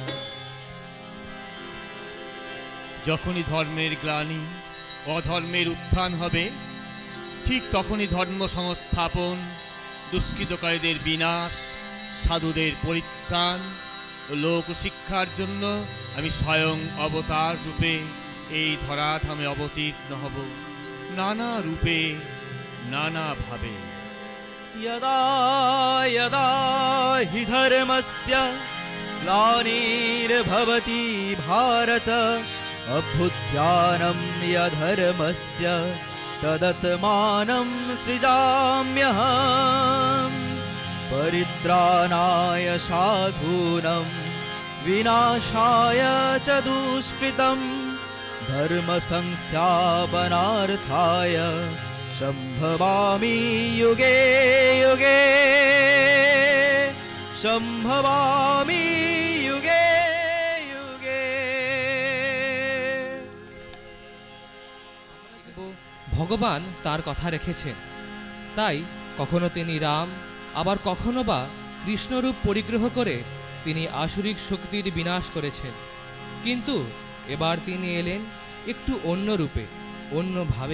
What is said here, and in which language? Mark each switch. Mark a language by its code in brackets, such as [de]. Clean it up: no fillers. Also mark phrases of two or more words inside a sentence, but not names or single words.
[bn] যখনই ধর্মের গ্লানি অধর্মের উত্থান হবে, ঠিক তখনই ধর্ম সংস্থাপন, দুষ্কৃতকারীদের বিনাশ, সাধুদের পরিত্রাণ ও লোক শিক্ষার জন্য আমি স্বয়ং অবতার রূপে এই ধরাধামে অবতীর্ণ হব, নানা রূপে নানাভাবে। [sa] यदा यदा हि धर्मस्य ग्लानिर्भवति भारत, अभ्युत्थानं यधर्मस्य तदत्मानं सृजाम्यहम्। परित्राणाय साधूनां विनाशाय च दुष्कृतं, धर्म संस्थापनार्थाय संभवामि युगे युगे, संभवामि युगे युगे। [bn] ভগবান তার কথা রেখেছেন, তাই কখনো তিনি রাম, আবার কখনো বা কৃষ্ণরূপ পরিগ্রহ করে তিনি আসুরিক শক্তির বিনাশ করেছেন। কিন্তু এবার তিনি এলেন একটু অন্য রূপে, অন্যভাবে।